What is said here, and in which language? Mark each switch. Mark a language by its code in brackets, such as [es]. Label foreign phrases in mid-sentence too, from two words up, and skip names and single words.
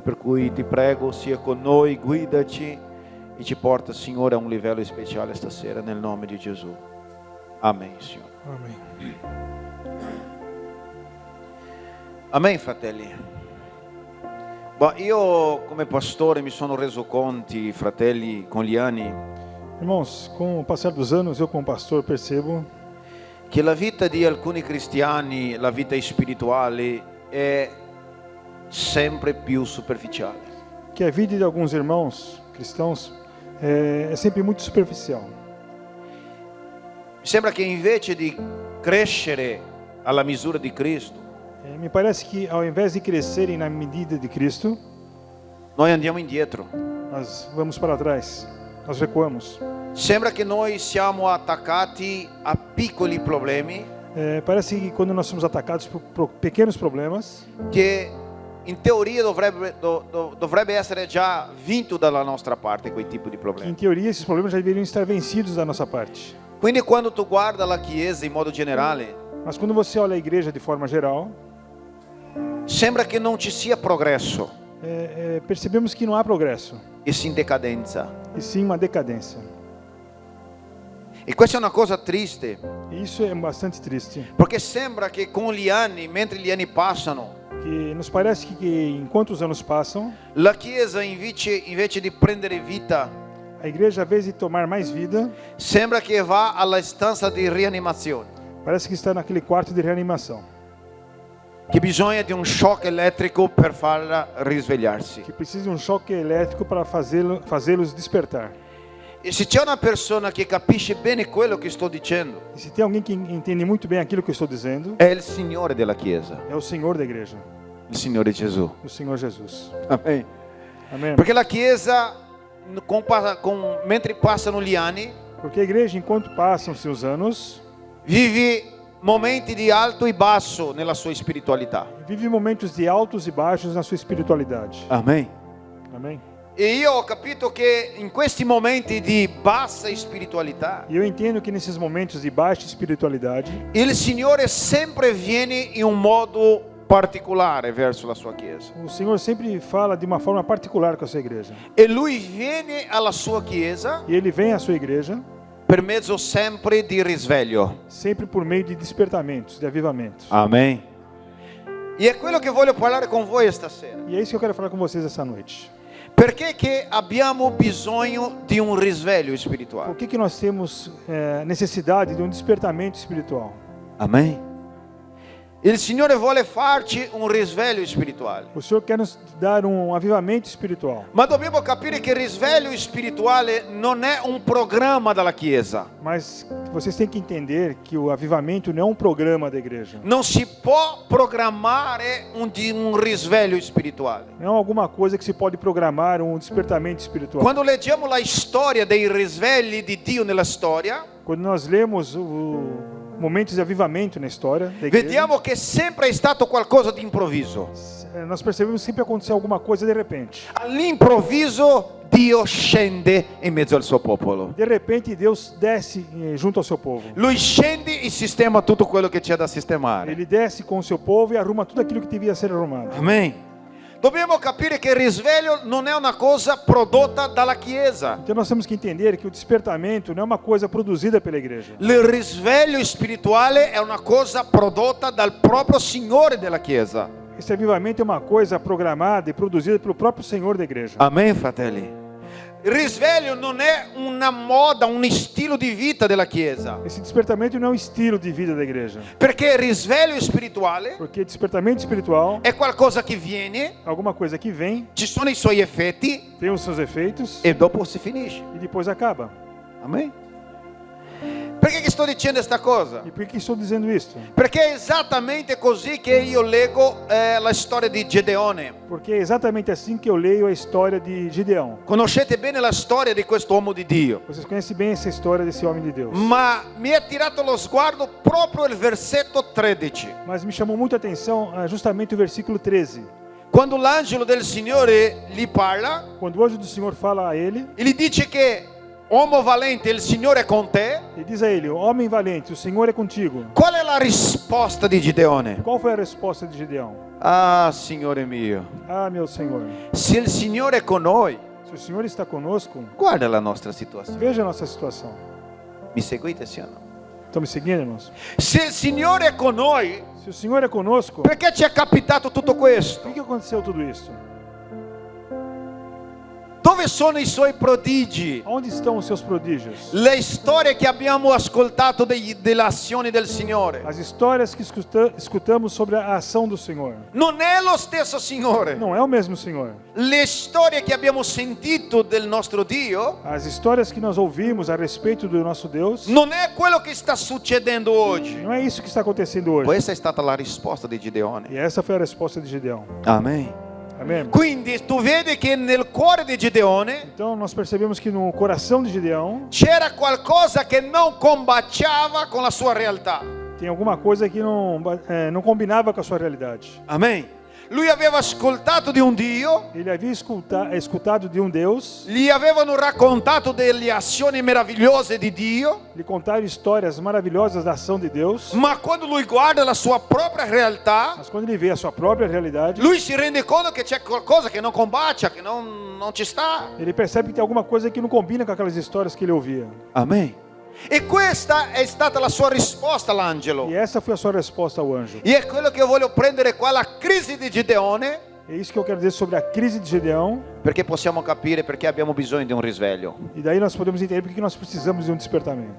[it] Per cui ti prego, sia con noi, guidaci e ci porta, Signore, a un livello speciale stasera, nel nome di Gesù. Amen, Signore. [pt] Amém. [it] Amen, fratelli. Ma io come pastore mi sono reso conti, fratelli, con gli anni, [pt] Irmãos, com o passar dos anos, eu como pastor percebo [it] che la vita di alcuni cristiani, la vita spirituale, è sempre più superficiale. [pt] que a vida de alguns irmãos cristãos é sempre muito superficial. [it] Mi sembra che invece di crescere alla misura di Cristo, [pt] Me parece que ao invés de crescerem na medida de Cristo, [it] noi andiamo indietro. [pt] nós vamos para trás, nós recuamos. [it] Sembra che noi siamo attaccati a piccoli problemi [pt] Parece que quando nós somos atacados por pequenos problemas, [it] che in teoria dovrebbe essere già vinto dalla nostra parte quei tipi di [pt] que, em [it] problemi. [pt] teoria esses problemas já deveriam estar vencidos da nossa parte. [it] Quindi quando tu guarda la Chiesa in modo generale, [pt] Mas quando você olha a igreja de forma geral, [it] sembra che non ci sia progresso [pt] percebemos que não há progresso, e sim [it] decadenza. [pt] e sim uma decadência. [it] E questa è una cosa triste, [pt] E isso é bastante triste, [it] perché sembra che con gli anni, mentre gli anni passano, [pt] que nos parece que enquanto os anos passam, [it] la Chiesa invece di prendere vita, [pt] a igreja, ao invés de tomar mais vida, [it] sembra che va alla stanza di rianimazione, [pt] parece que está naquele quarto de reanimação, [it] che bisogna di un shock elettrico per farla risvegliarsi. [pt] que precisa de um choque elétrico para fazê-los despertar. [it] E se c'è una persona che capisce bene quello che sto dicendo, [pt] E se tem alguém que entende muito bem aquilo que eu estou dizendo, [it] è il Signore della Chiesa, [pt] é o Senhor da igreja, [it] il Signore Gesù. [pt] o Senhor Jesus. [it] Amen. [pt] Amém? [it] Perché la Chiesa, mentre passano gli anni, [pt] Porque a igreja, enquanto passam-se os anos, [it] vive momenti di alto e basso nella sua spiritualità. [pt] vive momentos de altos e baixos na sua espiritualidade. [it] Amen. [pt] Amém? [it] E io ho capito che in questi momenti di bassa spiritualità, [pt] E eu entendo que nesses momentos de baixa espiritualidade, [it] il Signore sempre viene in un modo particolare verso la sua Chiesa. [pt] o Senhor sempre fala de uma forma particular com a sua igreja. [it] E Lui viene alla sua Chiesa [pt] E Ele vem à sua igreja [it] per mezzo sempre di risveglio. [pt] sempre por meio de despertamentos, de avivamentos. [it] Amen. E è quello che voglio parlare con voi stasera. [pt] E é isso que eu quero falar com vocês essa noite. [it] Perché che abbiamo bisogno di un risveglio spirituale. [pt] Por que nós temos necessidade de um despertamento espiritual? [it] Amen. Il Signore vuole farci un risveglio spirituale. [pt] O Senhor quer nos dar um avivamento espiritual. [it] Ma dobbiamo capire che il risveglio spirituale non è un programma della Chiesa. [pt] Mas vocês têm que entender que o avivamento não é um programa da igreja. [it] Non si può programmare un risveglio spirituale. [pt] Não é alguma coisa que se pode programar um despertamento espiritual. [it] Quando leggiamo la storia dei risvegli di Dio nella storia, [pt] Quando nós lemos momentos de avivamento na história da igreja, [it] vediamo che sempre è stato qualcosa di improvviso. [pt] nós percebemos que sempre aconteceu alguma coisa de repente. [it] All'improvviso Dio scende in mezzo al suo popolo. [pt] De repente Deus desce junto ao seu povo. [it] Lui scende e sistema tutto quello che c'è da sistemare. [pt] Ele desce com o seu povo e arruma tudo aquilo que devia ser arrumado. [it] Amen. Dobbiamo capire che il risveglio non è una cosa prodotta dalla Chiesa. [pt] Então nós temos que entender que o despertamento não é uma coisa produzida pela igreja. [it] Il risveglio spirituale è una cosa prodotta dal proprio Signore della Chiesa. [pt] Esse avivamento é uma coisa programada e produzida pelo próprio Senhor da igreja. [it] Amen, fratelli. Il risveglio non è una moda, un stile di vita della Chiesa. [pt] Esse despertamento não é um estilo de vida da igreja. [it] Perché il risveglio spirituale [pt] Porque despertamento espiritual [it] è qualcosa che viene, [pt] é alguma coisa que vem, [it] ci sono i suoi effetti [pt] tem os seus efeitos [it] e dopo si finisce. [pt] e depois acaba. [it] Amen. Perché che sto dicendo questa cosa? [pt] E por que estou dizendo isso? [it] Perché è esattamente così che io leggo la storia di Gedeone. [pt] Porque é exatamente assim que eu leio a história de Gideão. [it] Conoscete bene la storia di questo uomo di Dio. [pt] Vocês conhecem bem essa história desse homem de Deus. [it] Ma mi ha tirato lo sguardo proprio il versetto 13. [pt] Mas me chamou muito a atenção justamente o versículo 13. [it] Quando l'angelo del Signore gli parla, [pt] Quando o anjo do Senhor fala a ele, [it] e gli dice che uomo valente, il Signore è con te. [pt] ele diz a ele: homem valente, o Senhor é contigo. [it] Qual è la risposta di Gedeone? [pt] Qual foi a resposta de Gideão? [it] Ah, Signore mio, [pt] Ah, meu Senhor, [it] se il Signore è con noi, [pt] se o Senhor está conosco, [it] guarda la nostra situazione. [pt] veja a nossa situação. [it] Mi seguite, sì o no? [pt] Estão me seguindo, irmãos? [it] Se il Signore è con noi, [pt] Se o Senhor é conosco, [it] perché ci è capitato tutto questo? [pt] por que aconteceu tudo isso? [it] Dove sono i suoi prodigi? [pt] Onde estão os seus prodígios? [it] Le storie che abbiamo ascoltato delle azioni del Signore. [pt] As histórias que escutamos sobre a ação do Senhor. [it] Non è lo stesso Signore. [pt] Não é o mesmo Senhor. [it] Le storie che abbiamo sentito del nostro Dio [pt] As histórias que nós ouvimos a respeito do nosso Deus, [it] non è quello che sta succedendo oggi. [pt] não é isso que está acontecendo hoje. [it] Questa è stata la risposta di Gedeone. [pt] E essa foi a resposta de Gideão. [it] Amen. [pt] Amém? [it] Quindi tu vedi che nel cuore di Gedeone [pt] Então nós percebemos que no coração de Gideão [it] c'era qualcosa che non combaciava con la sua realtà. [pt] tem alguma coisa que não combinava com a sua realidade. [it] Amen. Lui aveva ascoltato di un Dio, [pt] Ele havia escutado de um Deus, [it] gli avevano raccontato delle azioni meravigliose di Dio, [pt] lhe contaram histórias maravilhosas da ação de Deus, [it] ma quando lui guarda la sua propria realtà, [pt] mas quando ele vê a sua própria realidade, [it] lui si rende conto che c'è qualcosa che non combacia, che non ci sta. [pt] ele percebe que tem alguma coisa que não combina com aquelas histórias que ele ouvia. [it] Amen. E questa è stata la sua risposta all'angelo. [pt] E essa foi a sua resposta ao anjo. [it] E è quello che io voglio prendere qua, la crisi di Gedeone, [pt] É isso que eu quero dizer sobre a crise de Gideão. [it] perché possiamo capire perché abbiamo bisogno di un risveglio. [pt] E daí nós podemos entender porque nós precisamos de um despertamento.